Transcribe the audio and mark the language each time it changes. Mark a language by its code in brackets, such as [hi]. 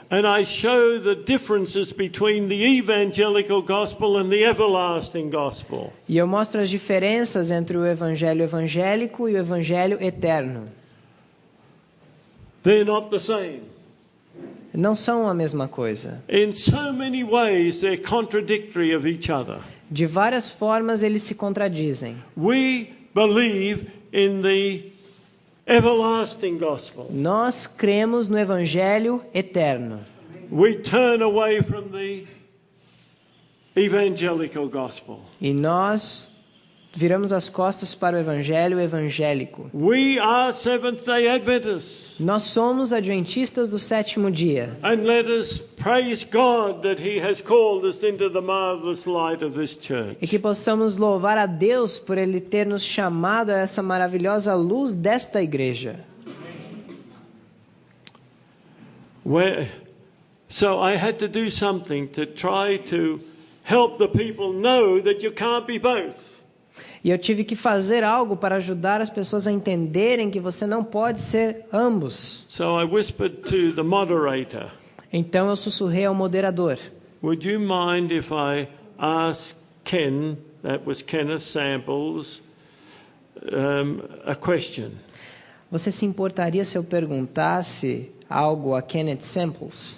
[en] And I show the differences between the evangelical gospel and the everlasting gospel. [pt] E eu mostro as diferenças entre o evangelho evangélico e o evangelho eterno. [en] They're not the same. [pt] Não são a mesma coisa. [en] In so many ways, they're contradictory of each other. [pt] De várias formas eles se contradizem. [en] We believe in the everlasting gospel. [pt] Nós cremos no evangelho eterno. [en] We turn away from the evangelical gospel. [pt] E nós viramos as costas para o evangelho evangélico. [en] We are Seventh-day Adventists. [pt] Nós somos adventistas do sétimo dia. [en] And let us praise God that He has called us into the marvelous light of this church. [pt] E que possamos louvar a Deus por Ele ter nos chamado a essa maravilhosa luz desta igreja. [en] So I had to do something to try to help the people know that you can't be both. [pt] E eu tive que fazer algo para ajudar as pessoas a entenderem que você não pode ser ambos. [en] So I whispered to the moderator. [pt] Então eu sussurrei ao moderador. [en] Would you mind if I ask Ken, that was Kenneth Samples, a question? [pt] Você se importaria se eu perguntasse algo a Kenneth Samples?